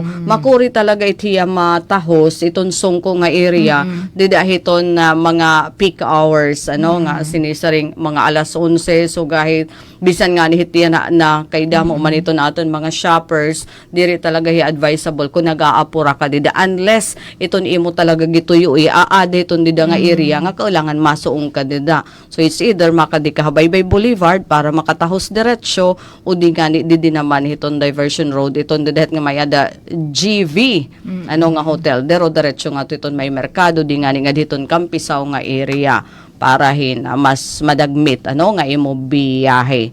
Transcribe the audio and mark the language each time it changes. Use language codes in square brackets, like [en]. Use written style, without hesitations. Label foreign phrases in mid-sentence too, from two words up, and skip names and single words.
[war] Makuri talaga itiya matahos, iton sungko nga area, di dahiton na mga [en] peak hours, [war] ano nga sinisaring mga alas 11, so kahit bisan nga ni hitiya na kay damo man ito naton mga shoppers, diri talaga advisable kung nagaapura ka dida unless iton imo talaga gituyo aade iton dida nga area nga kailangan masuong ka dida. [en] So it's either [war] makadi ka Baybay Boulevard para makatahos diretsyo o di nga di naman iton [en] diversion road [war] iton dida nga may ada GV ano nga hotel dero diretsyo nga iton may merkado di nga ni nga diton Kampisaw nga area para mas madagmit ano nga imo biyahe.